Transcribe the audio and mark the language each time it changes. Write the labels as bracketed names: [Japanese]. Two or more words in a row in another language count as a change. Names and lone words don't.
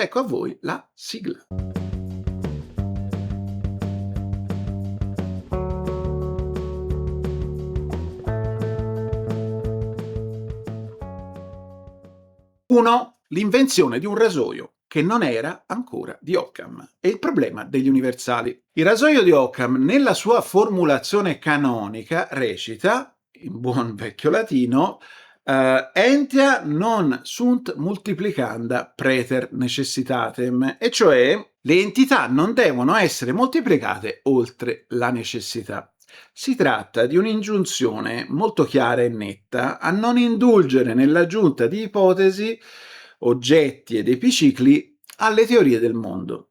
[Italian] Ecco a voi la sigla. 1. L'invenzione di un rasoio che non era ancora di Occam e il problema degli universali. Il rasoio di Occam, nella sua formulazione canonica, recita, in buon vecchio latino, [Latin] entia non sunt multiplicanda praeter necessitatem, [Italian] e cioè le entità non devono essere moltiplicate oltre la necessità. Si tratta di un'ingiunzione molto chiara e netta a non indulgere nell'aggiunta di ipotesi, oggetti ed epicicli alle teorie del mondo.